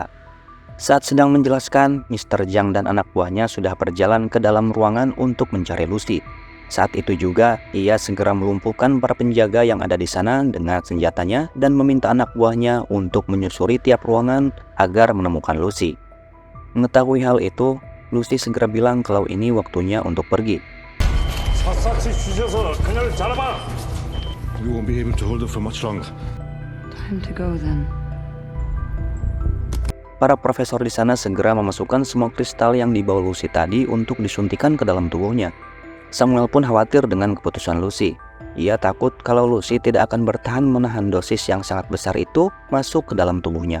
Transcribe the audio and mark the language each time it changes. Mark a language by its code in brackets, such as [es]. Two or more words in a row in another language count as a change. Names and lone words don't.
[id] Saat sedang menjelaskan, Mr. Zhang dan anak buahnya sudah berjalan ke dalam ruangan untuk mencari Lucy. Saat itu juga, ia segera melumpuhkan para penjaga yang ada di sana dengan senjatanya dan meminta anak buahnya untuk menyusuri tiap ruangan agar menemukan Lucy. Mengetahui hal itu, Lucy segera bilang kalau ini waktunya untuk pergi. [ko] 샅샅이 쑤셔서 그녀를 잡아. [en] We won't be able to hold her for much longer. Time to go then. [id] Para profesor di sana segera memasukkan semua kristal yang dibawa Lucy tadi untuk disuntikan ke dalam tubuhnya. Samuel pun khawatir dengan keputusan Lucy. Ia takut kalau Lucy tidak akan bertahan menahan dosis yang sangat besar itu masuk ke dalam tubuhnya.